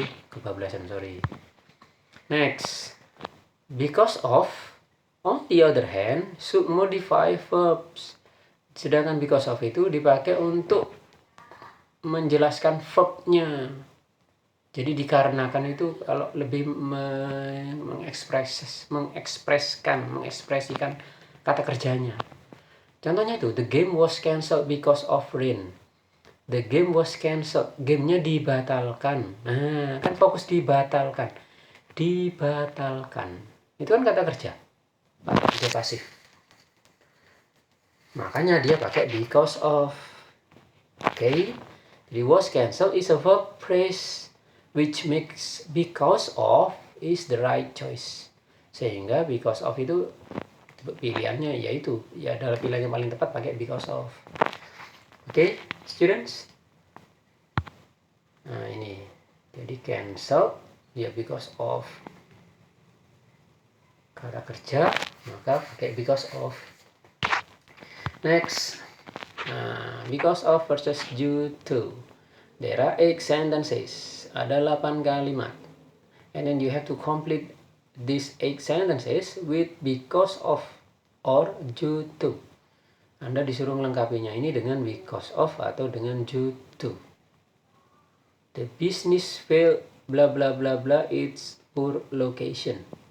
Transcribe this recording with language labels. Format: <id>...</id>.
<id>Kebablasan,</id> <en>sorry. Next, because of, on the other hand, should modify verbs.</en> <id>Sedangkan because of itu dipakai untuk menjelaskan verbnya. Jadi dikarenakan itu kalau lebih mengekspresikan kata kerjanya. Contohnya itu,</id> <en>the game was cancelled because of rain. The game was cancelled.</en> <id>Gamenya dibatalkan. Nah, kan fokus dibatalkan. Dibatalkan. Itu kan kata kerja. Kata kerja pasif. Makanya dia pakai because of. Oke.</id> <en>The was cancelled is a verb phrase which makes because of is the right choice.</en> <id>Sehingga because of itu pilihannya yaitu ya adalah pilihan yang paling tepat pakai because of. Oke, students. Nah, ini. Jadi cancel ya because of kata kerja, maka pakai because of. Next.</id> <en>Because of versus due to. There are 8 sentences.</en> <id>Ada 8 kalimat.</id> <en>And then you have to complete these 8 sentences with because of or due to.</en> <id>Anda disuruh melengkapinya ini dengan because of atau dengan due to.</id> <en>The business failed bla bla bla bla its poor location.</en>